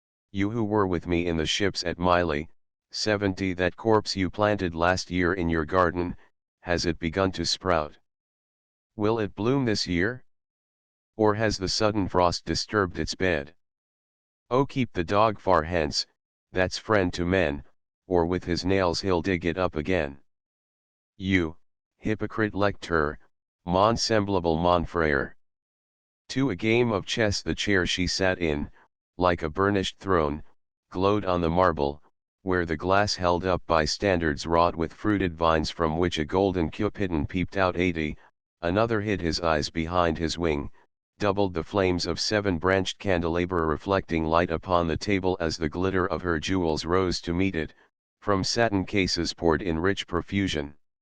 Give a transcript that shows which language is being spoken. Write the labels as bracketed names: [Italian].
[English] You who were with me in the ships at Miley, 70, that corpse you planted last year in your garden, has it begun to sprout? Will it bloom this year? Or has the sudden frost disturbed its bed? Oh, keep the dog far hence, that's friend to men, or with his nails he'll dig it up again. [French] You, hypocrite lecteur, mon semblable mon frere." [English] To a game of chess the chair she sat in, like a burnished throne, glowed on the marble, where the glass held up by standards wrought with fruited vines from which a golden cupidon peeped out. 80, another hid his eyes behind his wing, doubled the flames of 7-branched candelabra reflecting light upon the table as the glitter of her jewels rose to meet it, from satin cases poured in rich profusion.